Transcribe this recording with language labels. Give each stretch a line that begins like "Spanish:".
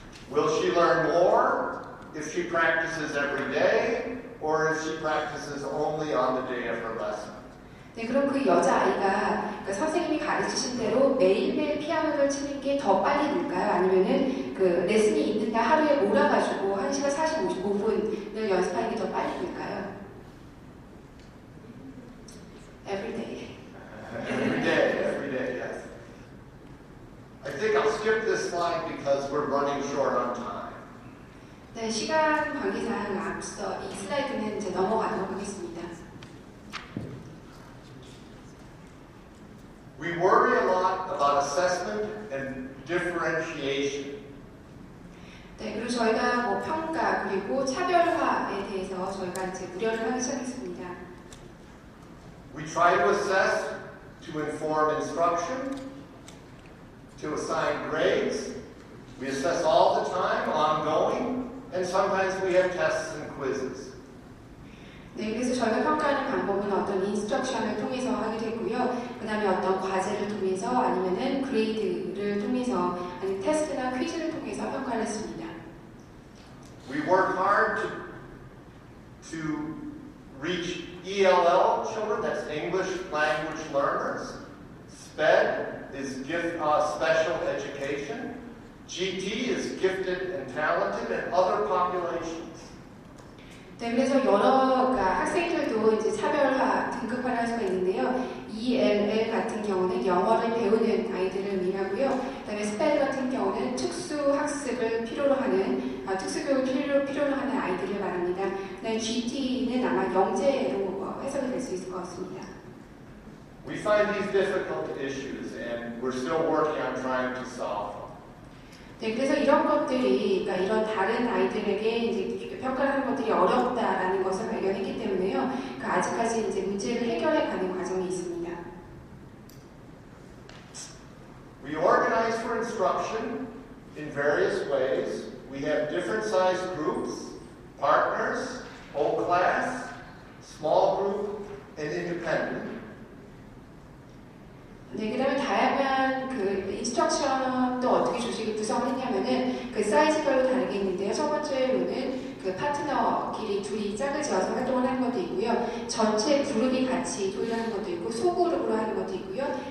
English: Will she learn more if she practices every day, or if she practices only on the day of her lesson?
Korean: 네, 그럼 그 여자아이가 그러니까 선생님이 가르치신 대로 매일매일 피아노를 치는 게 더 빨리 늘까요? 아니면은 그 레슨이 있는 날 하루에 몰아가지고 1시간 45분을 연습하는 게 더 빨리 늘까요?
English: Every day. Every day, yes. I think I'll skip this slide because we're running short on time.
Korean: 네, 시간 관계상 앞서 이 슬라이드는 이제 넘어가도록 하겠습니다.
English: We worry a lot about assessment and differentiation.
Korean: 네, 그리고 저희가 뭐 평가 그리고 차별화에 대해서 저희가 이제 우려를 하기 시작했습니다.
English: We try to assess to inform instruction, to assign grades. We assess all the time, ongoing, and sometimes we have tests and quizzes.
Korean: 네, 그래서 저희가 평가하는 방법은 어떤 인스트럭션을 통해서 하기도 했고요. 그 다음에 어떤 과제를 통해서 아니면은 그레이드를 통해서 아니면 테스트나 퀴즈를 통해서 평가를 했습니다.
English: We work hard to reach ELL children, that's English language learners. SPED is special education. GT is gifted and talented, and other populations.
Korean: 네, 그래서 여러 학생들도 이제 차별화, 등급화를 할 수가 있는데요. ELL 같은 경우는 영어를 배우는 아이들을 의미하고요. 그다음에 스페드 같은 경우는 특수 학습을 필요로 하는, 특수교육을 필요로 하는 아이들을 말합니다. 그다음에 GT는 아마 영재로 해석이 될 수 있을 것 같습니다.
English: We find these difficult issues, and we're still working on trying to solve them.
Korean: 네, 그래서 이런 것들이, 그러니까 이런 다른 아이들에게 이제 평가를 하는 것들이 어렵다라는 것을 발견했기 때문에요. 아직까지 이제 문제를 해결해가는 과정이 있습니다.
English: We organize for instruction in various ways. We have different sized groups, partners, whole class, small group, and independent.
Korean: 네, 그 다음에 다양한 그 인스트럭션도 어떻게 조직을 구성했냐면은 그 사이즈별로 다르게 있는데요. 첫 번째로는 그 파트너끼리 둘이 짝을 지어서 활동을 하는 것도 있고요. 전체 그룹이 같이 도입하는 것도 있고 소그룹으로 하는 것도 있고요.